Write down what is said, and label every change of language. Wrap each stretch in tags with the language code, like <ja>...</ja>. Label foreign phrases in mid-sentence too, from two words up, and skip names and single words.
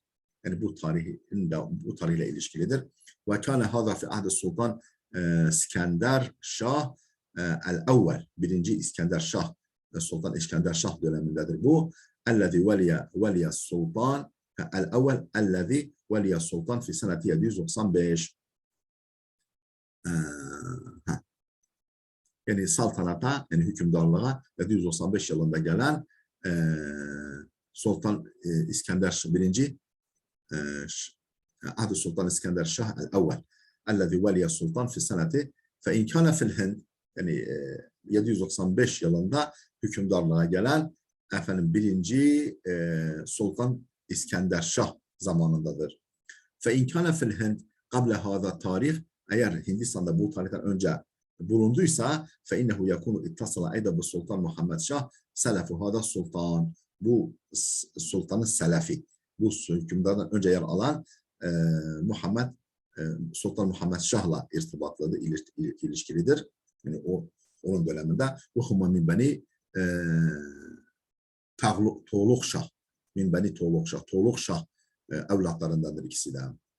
<tr>Yani bu tarihle ilişkilidir.</tr> <ar>وكان هذا في عهد السلطان إسكندر شاه الأول, 1.</ar> <tr>İskender Şah, Sultan İskender Şah dönemindedir bu.</tr> <ar>الذي ولي السلطان الأول الذي ولي السلطان في سنة 795.</ar> <tr>Yani saltanata, yani hükümdarlığa 795 yılında gelen Sultan İskender I,</tr> <ar>عهد السلطان اسكندر الشاه الأول الذي ولي السلطان في السنة فإن كان في الهند</ar> <tr>yani 795 yılında hükümdarlığa gelen birinci Sultan İskender Şah zamanındadır.</tr> <ar>فإن كان في الهند قبل هذا التاريخ</ar> <tr>eğer Hindistan'da bu tarihten önce bulunduysa</tr> <ar>فإنه يكون اتصل أيضا بالسلطان محمد شاه سلف هذا السلطان</ar> <tr>bu sultanın selefi bu hükümdardan önce yer alan Sultan Muhammed Şah'la irtibatlıdır, ilişkilidir. Yani onun döneminde</tr> <ar>وهما من بني تغلق شاه، من بني تغلق شاه,</ar> <tr>min beni Tuğluk Şah, Tuğluk Şah evlatlarındandır ikisi de.</tr>